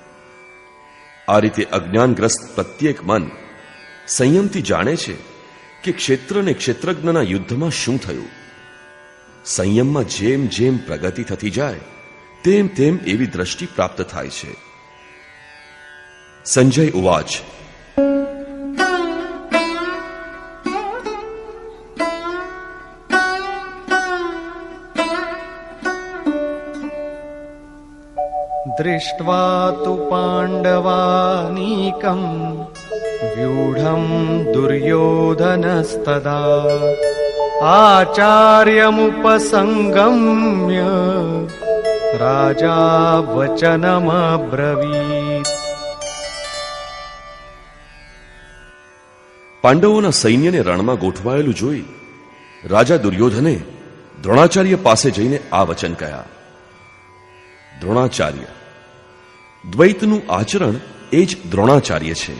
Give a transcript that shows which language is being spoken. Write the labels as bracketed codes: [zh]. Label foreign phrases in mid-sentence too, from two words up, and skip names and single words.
[gu] આ રીતે અજ્ઞાનગ્રસ્ત પ્રત્યેક મન સંયમથી જાણે છે કે ક્ષેત્ર અને ક્ષેત્રજ્ઞના યુદ્ધમાં શું થયું. સંયમમાં જેમ જેમ પ્રગતિ થતી જાય તેમ તેમ એવી દ્રષ્ટિ પ્રાપ્ત થાય છે. [sa] સંજય ઉવાચ. दृष्ट्वा तु पाण्डवानीकम् व्यूढम् दुर्योधनस्तदा आचार्यमुपसङ्गम्य राजा वचनमब्रवीत्. [gu] પાંડવોના સૈન્યને રણમાં ગોઠવાયેલું જોઈ રાજા દુર્યોધને દ્રોણાચાર્ય પાસે જઈને આ વચન કહ્યા. દ્રોણાચાર્ય, દ્વૈતનું આચરણ એ જ દ્રોણાચાર્ય છે.